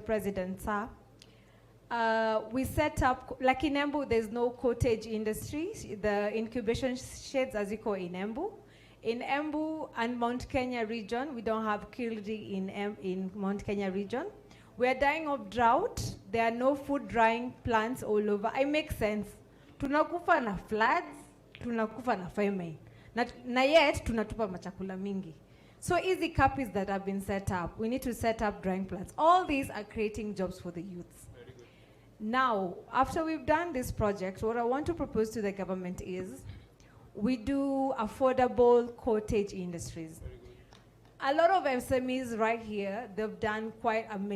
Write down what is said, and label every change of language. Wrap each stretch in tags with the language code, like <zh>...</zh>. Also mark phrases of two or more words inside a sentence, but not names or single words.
<en>President, sir, we set up, like in Embu, there's no cottage industry. The incubation sheds, as you call in Embu. In Embu and Mount Kenya region, we don't have kildi in Mount Kenya region. We are dying of drought. There are no food drying plants all over. It makes sense.</en> <sw>Tunakufa na floods, tunakufa na famine. Na yet, tunatupa machakula mingi.</sw> <en>So easy capis that have been set up. We need to set up drying plants. All these are creating jobs for the youths. Now, after we've done this project, what I want to propose to the government is we do affordable cottage industries. A lot of SMEs right here, they've done quite amazing jobs.</en>